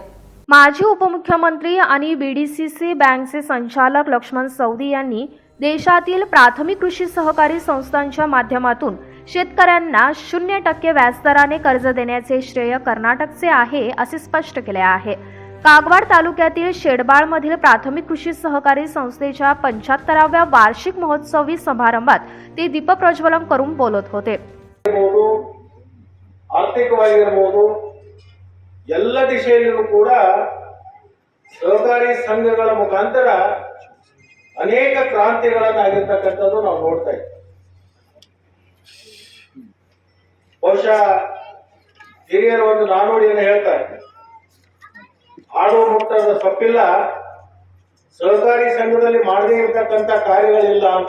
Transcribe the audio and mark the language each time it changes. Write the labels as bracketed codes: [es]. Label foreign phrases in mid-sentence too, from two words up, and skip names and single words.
[mr] माजी उपमुख्यमंत्री आणि बीडीसीसी बँकचे संचालक लक्ष्मण सवदी यांनी देशातील प्राथमिक कृषी सहकारी संस्थांच्या माध्यमातून शेतकऱ्यांना 0% व्याजदराने कर्ज देण्याचे श्रेय कर्नाटकचे आहे असे स्पष्ट केले आहे। कागवाड तालुक्यातील शेडबाळमधील प्राथमिक कृषी सहकारी संस्थेच्या 75व्या वार्षिक महोत्सवी समारंभात ते दीपप्रज्वलन करून बोलत होते। [kn] ಆರ್ಥಿಕವಾಗಿರಬಹುದು ಎಲ್ಲ ದಿಶೆಯಲ್ಲೂ ಕೂಡ ಸಹಕಾರಿ ಸಂಘಗಳ ಮುಖಾಂತರ ಅನೇಕ ಕ್ರಾಂತಿಗಳನ್ನಾಗಿರ್ತಕ್ಕಂಥದ್ದು ನಾವು ನೋಡ್ತಾ ಇದ್ದೀವಿ। ಬಹುಶಃ ಹಿರಿಯರು ಒಂದು ನಾನುಡಿಯನ್ನು ಹೇಳ್ತಾರೆ, ಆಡು ಮುಟ್ಟದ ಸೊಪ್ಪಿಲ್ಲ, ಸಹಕಾರಿ ಸಂಘದಲ್ಲಿ ಮಾಡದೇ ಇರತಕ್ಕಂಥ ಕಾರ್ಯಗಳಿಲ್ಲ ಅಂತ।